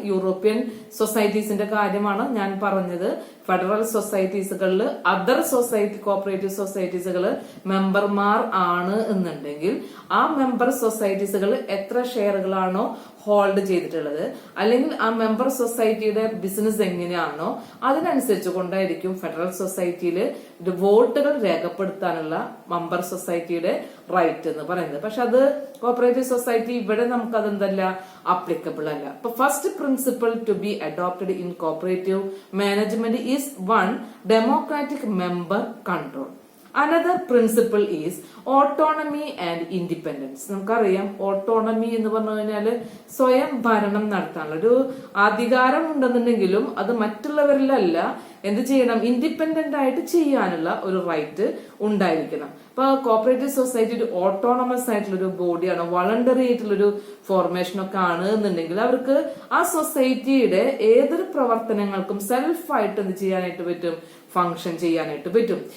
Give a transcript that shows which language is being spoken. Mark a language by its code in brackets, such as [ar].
[ml] European സൊസൈറ്റീസിന്റെ കാര്യമാണ് ഞാൻ പറഞ്ഞത്. ഫെഡറൽ സൊസൈറ്റീസുകളിൽ അതർ സൊസൈറ്റി കോപ്പറേറ്റീവ് സൊസൈറ്റീസുകൾ മെമ്പർമാർ ആണ് എന്നുണ്ടെങ്കിൽ ആ മെമ്പർ സൊസൈറ്റീസുകൾ എത്ര ഷെയറുകളാണോ ഹോൾഡ് ചെയ്തിട്ടുള്ളത് അല്ലെങ്കിൽ ആ മെമ്പർ സൊസൈറ്റിയുടെ ബിസിനസ് എങ്ങനെയാണോ അതിനനുസരിച്ച് കൊണ്ടായിരിക്കും ഫെഡറൽ സൊസൈറ്റിയിൽ വോട്ടുകൾ രേഖപ്പെടുത്താനുള്ള മെമ്പർ സൊസൈറ്റിയുടെ റൈറ്റ് എന്ന് പറയുന്നത്. പക്ഷെ അത് കോപ്പറേറ്റീവ് സൊസൈറ്റി ഇവിടെ നമുക്ക് അതെന്തല്ല അപ്ലിക്കബിൾ അല്ല. [en] അപ്പൊ first principle to be adopted in cooperative management is 1 democratic member control. Another principle is autonomy and independence. [ml] നമുക്കറിയാം ഓട്ടോണമി എന്ന് പറഞ്ഞു കഴിഞ്ഞാല് സ്വയം ഭരണം നടത്താനുള്ള ഒരു അധികാരം ഉണ്ടെന്നുണ്ടെങ്കിലും അത് മറ്റുള്ളവരിലല്ല എന്ത് ചെയ്യണം, ഇൻഡിപെൻഡന്റ് ആയിട്ട് ചെയ്യാനുള്ള ഒരു റൈറ്റ് ഉണ്ടായിരിക്കണം. ഇപ്പൊ കോപ്പറേറ്റീവ് സൊസൈറ്റി ഒരു ഓട്ടോണമസ് ആയിട്ടുള്ള ഒരു ബോഡിയാണ്, വളണ്ടറി ആയിട്ടുള്ളൊരു ഫോർമേഷൻ ഒക്കെ ആണ് എന്നുണ്ടെങ്കിൽ അവർക്ക് ആ സൊസൈറ്റിയുടെ ഏതൊരു പ്രവർത്തനങ്ങൾക്കും സെൽഫായിട്ട് എന്ത് ചെയ്യാനായിട്ട് പറ്റും, ഫംഗ്ഷൻ ചെയ്യാനായിട്ട് പറ്റും.